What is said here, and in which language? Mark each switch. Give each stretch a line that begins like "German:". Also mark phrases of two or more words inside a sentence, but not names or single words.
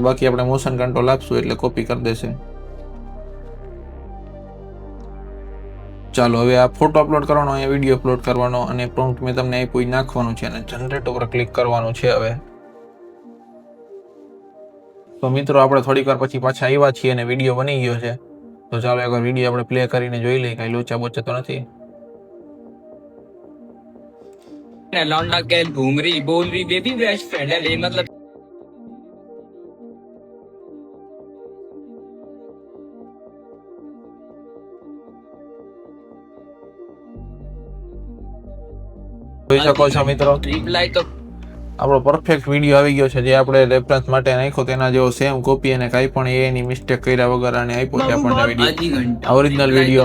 Gujarati: બાકી આપણે
English: motion control
Gujarati: આપશું એટલે કોપી કરી દેશે. ચાલો, હવે આ ફોટો અપલોડ કરવાનો, અહીંયા વિડીયો અપલોડ કરવાનો, અને પ્રોમ્પ્ટ મેં તમને આપ્યું નાખવાનું છે અને જનરેટ ઉપર ક્લિક કરવાનું છે. હવે તો મિત્રો, આપણે થોડીક વાર પછી પાછા આવ્યા છીએ અને વિડીયો બની ગયો છે. તો ચાલો એકવાર વિડીયો આપણે પ્લે કરીને જોઈ લઈએ, કાંઈ લોચા બોચા તો નથી.
Hindi: लौंडा कैल घूम रही बोल रही
English: baby best friend
Hindi: है, मतलब
Gujarati: જોઈ શકો છો મિત્રો,
Hindi: रिप्लाई तो
Gujarati: આપણો
English: perfect video
Gujarati: આવી ગયો છે, જે આપણે રેફરન્સ માટે નાખ્યો તેના જેવો
English: same copy,
Gujarati: અને કાંઈ પણ એની મિસ્ટેક કર્યા વગર અને આપ્યો છે આપણને વિડીયો,
English: original video.